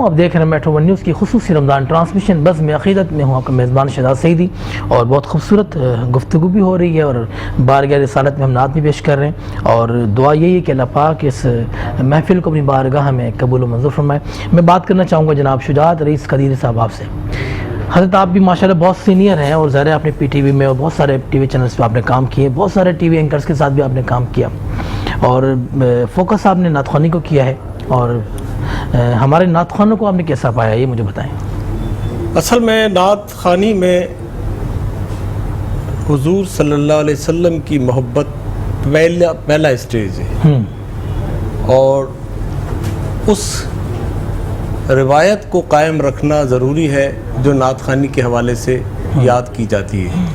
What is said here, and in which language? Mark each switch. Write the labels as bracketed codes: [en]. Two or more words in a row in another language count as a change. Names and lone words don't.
[ur] آپ دیکھ رہے ہیں میٹرو ون نیوز کی خصوصی رمضان ٹرانسمیشن بزم عقیدت میں ہوں آپ کا میزبان شہزاد سعیدی، اور بہت خوبصورت گفتگو بھی ہو رہی ہے، اور بارگاہ رسالت میں ہم نعت بھی پیش کر رہے ہیں، اور دعا یہی ہے کہ اللہ پاک اس محفل کو اپنی بارگاہ میں قبول و منظور فرمائے۔ میں بات کرنا چاہوں گا جناب شجاعت رئیس قدیری صاحب آپ سے۔ حضرت آپ بھی ماشاءاللہ بہت سینئر ہیں، اور ظاہر ہے آپ نے پی ٹی وی میں اور بہت سارے [en] TV channels [ur] پہ آپ نے کام کیے، بہت سارے [en] TV anchors [ur] کے ساتھ بھی آپ نے کام کیا، اور فوکس آپ نے نعت خوانی کو کیا ہے، اور ہمارے نعت خوانوں کو آپ نے کیسا پایا، یہ مجھے بتائیں۔ اصل میں نعت خوانی میں حضور [ar] صلی اللہ علیہ وسلم [ur] کی محبت پہلا اسٹیج ہے، اور اس روایت کو قائم رکھنا ضروری ہے جو نعت خوانی کے حوالے سے یاد کی جاتی ہے۔